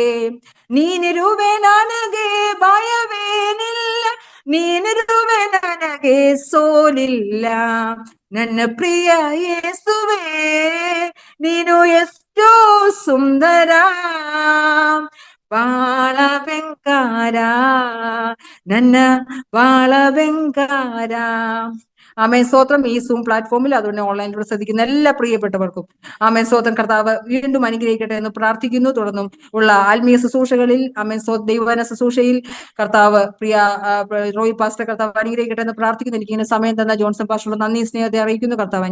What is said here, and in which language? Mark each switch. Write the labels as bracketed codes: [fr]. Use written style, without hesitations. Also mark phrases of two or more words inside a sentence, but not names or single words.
[kn] ನೀನಿರುವೆ ನನಗೆ ಭಯವೇನಿಲ್ಲ, ನೀನಿರುವೆ ನನಗೆ ಸೋಲಿಲ್ಲ. ನನ್ನ ಪ್ರಿಯ ಯೇಸುವೆ ನೀನು ಎಷ್ಟೋ ಸುಂದರ, ಬಾಳ ಬೆಂಕಾರ, ನನ್ನ ಬಾಳ ಬೆಂಕಾರ. [ml] ആമേൻ സ്തോത്രം. ഈ സൂം പ്ലാറ്റ്ഫോമിൽ അതുകൊണ്ട് ഓൺലൈനിലൂടെ ശ്രദ്ധിക്കുന്ന എല്ലാ പ്രിയപ്പെട്ടവർക്കും ആമേൻ സ്തോത്രം. കർത്താവ് വീണ്ടും അനുഗ്രഹിക്കട്ടെ എന്ന് പ്രാർത്ഥിക്കുന്നു. തുടർന്നും ഉള്ള ആത്മീയ ശുശ്രൂഷകളിൽ ആമേൻ ദൈവവചന ശുശ്രൂഷയിൽ കർത്താവ് പ്രിയ റോയി പാസ്റ്റർ കർത്താവ് അനുഗ്രഹിക്കട്ടെ എന്ന് പ്രാർത്ഥിക്കുന്നു. എനിക്ക് ഇങ്ങനെ സമയം തന്ന ജോൺസൺ പാസ്റ്ററുടെ നന്ദി സ്നേഹത്തെ അറിയിക്കുന്നു.